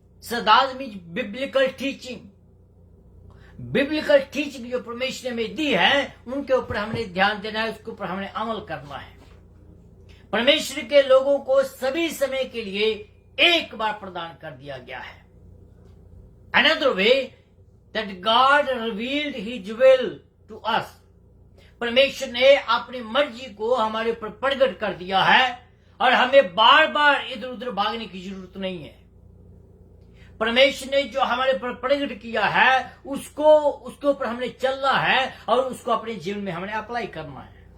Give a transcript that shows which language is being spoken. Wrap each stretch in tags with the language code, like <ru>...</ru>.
<hi>सिद्धांत means biblical teaching. Biblical teaching जो परमेश्वर ने दी है उनके ऊपर हमने ध्यान देना है, उसके ऊपर हमने अमल करना है। परमेश्वर के लोगों को सभी समय के लिए एक बार प्रदान कर दिया गया है।</hi> <en>Another way that God revealed His will to us.</en> <hi>परमेश्वर ने अपनी मर्जी को हमारे ऊपर प्रकट कर दिया है और हमें बार बार इधर उधर भागने की जरूरत नहीं है। परमेश्वर ने जो हमारे ऊपर प्रकट किया है उसके ऊपर हमने चलना है और उसको अपने जीवन में हमने अप्लाई करना है।</hi>